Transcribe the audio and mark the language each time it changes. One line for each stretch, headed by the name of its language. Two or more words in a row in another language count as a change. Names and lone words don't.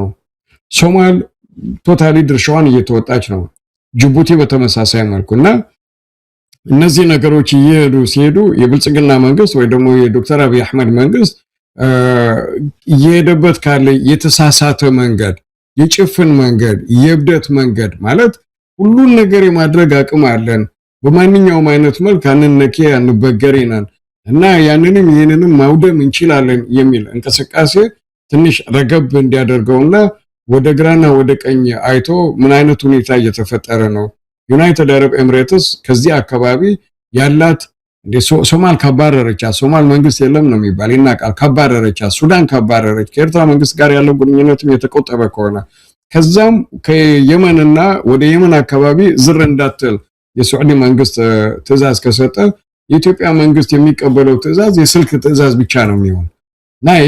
Amharic: ሶማል ቶታሊ ድርሻዋን እየተወጣች ነው። ጅቡቲ በተመሳሳይ መልኩና እነዚህ ነገሮች ሲሄዱ የብልጽግና መንግስት ወይ ደግሞ የዶክተር አብይ አህመድ መንግስት እየሄደበት ካለ የተሳሳተ መንገድ የጭፍን መንገድ የብደት መንገድ ማለት ሁሉን ነገር የማድረግ አቅም አለን በማንኛውም አይነት መልክ አንነኪ አንበገሬናን እና ያንንም ይሄንንም ማውደም እንችላለን የሚል እንቅስቃሴ ትንሽ ረገብ እንዲያደርገውና ወደ ግራና ወደ ቀኝ አይቶ ምን አይነት ሁኔታ እየተፈጠረ ነው ዩናይትድ አረብ ኤሚሬትስ ከዚህ አካባቢ ያላት ሶማል ካባረረቻ ሶማል መንግስት የለም ነው የሚባል ይናቃል ካባረረቻ ሱዳን ካባረረች ከኤርትራ መንግስት ጋር ያለው ግንኙነትም የተቆጠበ ከሆነ ከዛም ከየመንና ወደ የመን አካባቢ ዝር እንዳትል የሳዑዲ መንግስት ትዕዛዝ ከሰጠ የኢትዮጵያ መንግስት የሚቀበለው ትዕዛዝ የስልክ ትዕዛዝ ብቻ ነው የሚሆን እና ይሄ